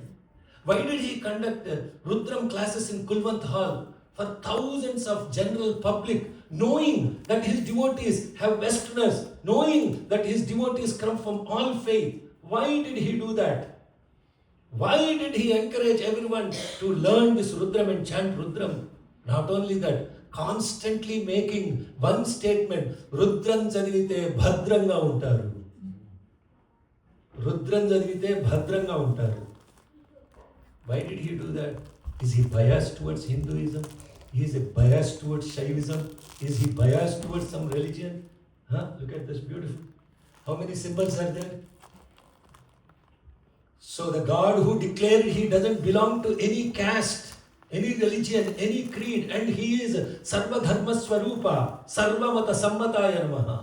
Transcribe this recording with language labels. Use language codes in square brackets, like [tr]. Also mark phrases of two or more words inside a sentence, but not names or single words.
[en] Why did he conduct Rudram classes in Kulwant Hall for thousands of general public, knowing that his devotees have Westerners, knowing that his devotees come from all faith? Why did he do that? Why did he encourage everyone to learn this Rudram and chant Rudram? Not only that, constantly making one statement, [te] రుద్రం చదివితే భద్రంగా ఉంటారు. రుద్రం చదివితే భద్రంగా ఉంటారు. [en] Why did he do that? Is he biased towards Hinduism? Is he biased towards Shaivism? Is he biased towards some religion? Look at this, beautiful. How many symbols are there? So the God who declared he doesn't belong to any caste, any religion, any creed, and he is [sa] सर्व धर्म स्वरूप, सर्व मत सम्मताय नमः.